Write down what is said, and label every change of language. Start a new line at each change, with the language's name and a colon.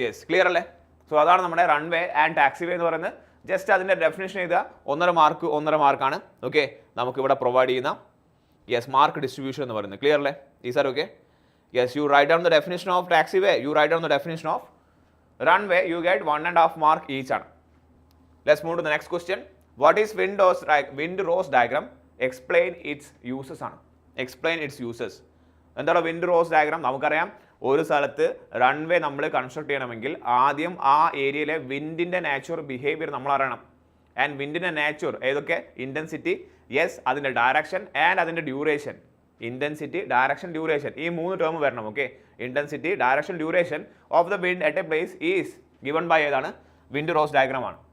Malayalam: Clear അല്ലേ? So അതാണ് നമ്മുടെ റൺവേ ആൻഡ് ടാക്സി വേ എന്ന് പറയുന്നത്. ജസ്റ്റ് അതിൻ്റെ ഡെഫിനേഷൻ ചെയ്താൽ 1.5 മാർക്കാണ്. ഓക്കെ, നമുക്കിവിടെ പ്രൊവൈഡ് ചെയ്യുന്ന മാർക്ക് ഡിസ്ട്രിബ്യൂഷൻ എന്ന് പറയുന്നത്. ക്ലിയർ അല്ലേ? Is R okay?
English: You write down the definition of taxiway, you write down the definition of runway, you get 1.5 mark each ആണ്. Let's move to the next question. What is wind-rose diagram? Explain its uses ആണ്. Explain its uses.
Malayalam: എന്താണ്
English: wind-rose diagram?
Malayalam: നമുക്കറിയാം ഒരു സ്ഥലത്ത് runway നമ്മൾ construct ചെയ്യണമെങ്കിൽ ആദ്യം ആ ഏരിയയിലെ വിൻഡിൻ്റെ നാച്ചുറൽ ബിഹേവിയർ നമ്മൾ അറിയണം. ആൻഡ് വിൻഡിൻ്റെ നാച്ചുർ ഏതൊക്കെ? ഇൻറ്റൻസിറ്റി, അതിൻ്റെ ഡയറക്ഷൻ ആൻഡ് അതിൻ്റെ ഡ്യൂറേഷൻ.
English: intensity, direction, duration,
Malayalam: ഈ 3 ടേം വരണം.
English: Okay, intensity, direction, duration of the wind at a place is given by ഏതാണ്? Wind rose diagram ആണ്.